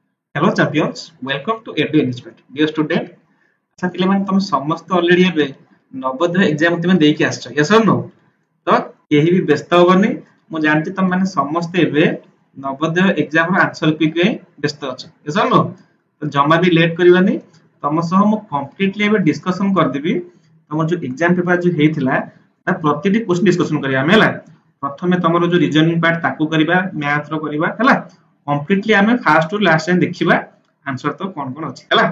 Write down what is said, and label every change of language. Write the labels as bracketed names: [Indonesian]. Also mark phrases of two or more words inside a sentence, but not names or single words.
[English] Hello champions, welcome to Edu Engagement. Dear student, [Odia] अच्छा ପିଲାମାନେ ତମେ ସମସ୍ତେ ଅଲରେଡି ଏବେ ନବୋଦୟ ଏକ୍ଜାମ ତମେ ଦେଇକି ଆସିଛ [English] yes or no? [Odia] ତ କେହି ବି ବ୍ୟସ୍ତ ହବନି। ମୁଁ ଜାଣିଛି ତମେ ମାନେ ସମସ୍ତେ ଏବେ ନବୋଦୟ ଏକ୍ଜାମ ର [English] answer key [Odia] ପାଇଁ ବ୍ୟସ୍ତ ଅଛ [English] yes or no? [Odia] ତ ଜମା ବି ଲେଟ୍ କରିବାନି। ତମ ସହ ମୁଁ କମ୍ପ୍ଲିଟଲି ଏବେ ଡିସ୍କସନ କରିଦେବି। ତମର ଯୋଉ [English] exam paper [Odia] ଯୋଉ ହେଇଥିଲା ତା ପ୍ରତିଟି କ୍ୱେଶ୍ଚନ ଡିସ୍କସନ କରିବା ଆମେ ହେଲା। ପ୍ରଥମେ ତମର ଯୋଉ [English] reasoning part [Odia] ତାକୁ କରିବା, ମ୍ୟାଥ ର କରିବା ହେଲା। କମ୍ପ୍ଲିଟଲି ଆମେ [English] first to last [Odia] ଯାଏଁ ଦେଖିବା ଆନ୍ସର ତ କଣ କଣ ଅଛି ହେଲା।